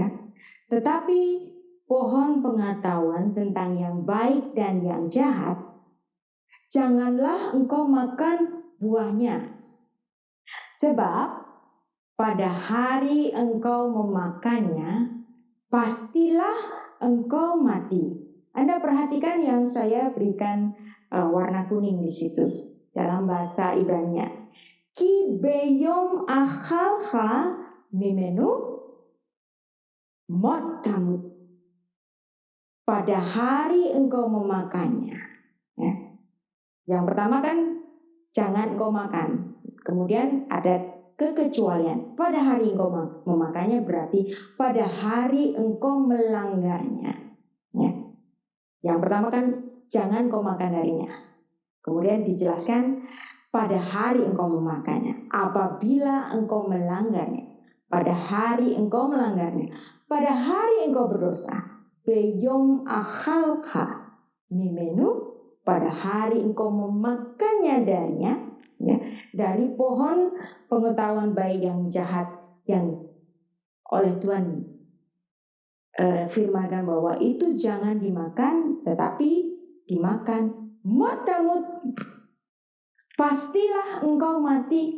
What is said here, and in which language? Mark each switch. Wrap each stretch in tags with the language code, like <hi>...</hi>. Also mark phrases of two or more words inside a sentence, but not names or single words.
<id>Tetapi pohon pengetahuan tentang yang baik dan yang jahat, janganlah engkau makan buahnya. Sebab pada hari engkau memakannya, pastilah engkau mati. Anda perhatikan yang saya berikan warna kuning di situ dalam bahasa Ibrani.</id> <he>כי ביום אכלך ממנו מות תמות.</he> <id>Pada hari engkau memakannya ya. Yang pertama kan jangan engkau makan. Kemudian ada kekecualian. Pada hari engkau memakannya berarti pada hari engkau melanggarnya ya. Yang pertama kan jangan engkau makan darinya. Kemudian dijelaskan pada hari engkau memakannya. Apabila engkau melanggarnya, pada hari engkau melanggarnya, pada hari engkau berdosa,</id> <he>ביום אכלך ממנו,</he> <id>pada hari engkau memakannya darinya ya, dari pohon pengetahuan baik yang jahat yang oleh Tuhan firmankan bahwa itu jangan dimakan, tetapi dimakan motamut, pastilah engkau mati.</id>